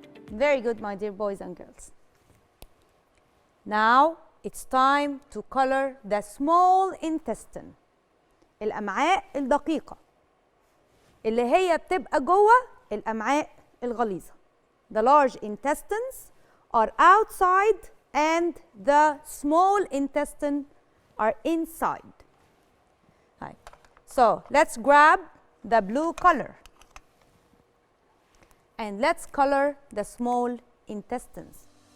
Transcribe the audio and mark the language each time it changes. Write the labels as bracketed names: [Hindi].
[English] Very good, my dear boys and girls. Now it's time to color the small intestine. [Arabic] الأمعاء الدقيقة اللي هي بتبقى جوه الأمعاء الغليظة. [English] The large intestines are outside and the small intestine are inside. Right. So let's grab the blue color and let's color the small intestines.